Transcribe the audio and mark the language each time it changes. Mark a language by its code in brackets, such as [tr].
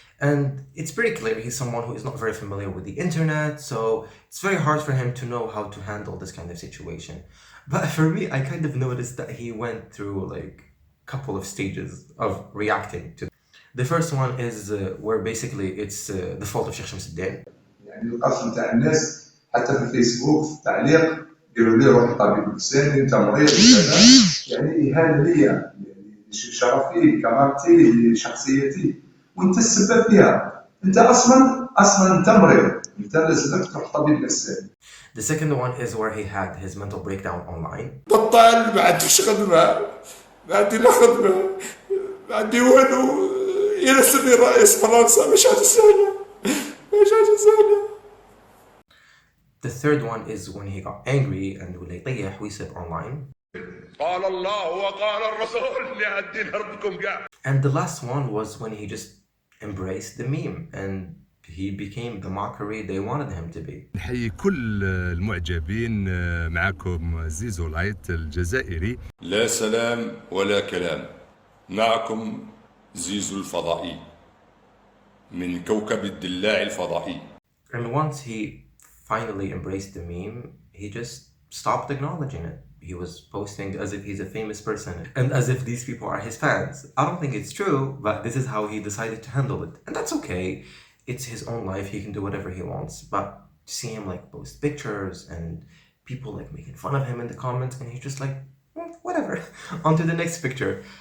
[en] And it's pretty clear he's someone who is not very familiar with the internet, so it's very hard for him to know how to handle this kind of situation. But for me, I kind of noticed that he went through like a couple of stages of reacting to. The first one is where basically it's the fault of Sheikh Shams al-Din. [ar] يعني القصد نتاع الناس حتى في الفيسبوك في التعليق يقولوا لي روح طبيب نفساني انت مريض وكذا، يعني اهانه ليا شرفي كرامتي شخصيتي وانت السبب فيها. انت اصلا انت مريض، انت لازمك تروح طبيب نفساني. [en] The second one is where he had his mental breakdown online. [ar] بطال ما عنديش خدمة، ما عندي لا خدمة، ما عندي والو، يرسلني رئيس فرنسا مش هتسهل. [en] The third one is when he got angry and [ar] ولا يطيح ويسب [en] online. [ar] قال الله وقال الرسول لهالدين ربكم قاع. [en] And the last one was when he just embraced the meme and he became the mockery they wanted him to be. [ar] نحيي كل المعجبين. معكم زيزو لايت الجزائري. لا سلام ولا كلام. معكم زيزو الفضائي من كوكب الدلاع الفضائي. [en] And once he finally embraced the meme, he just stopped acknowledging it. He was posting as if he's a famous person and as if these people are his fans. I don't think it's true, but this is how he decided to handle it. And that's okay. It's his own life. He can do whatever he wants. But to see him like post pictures and people like making fun of him in the comments, and he's just like, whatever, on to the next picture.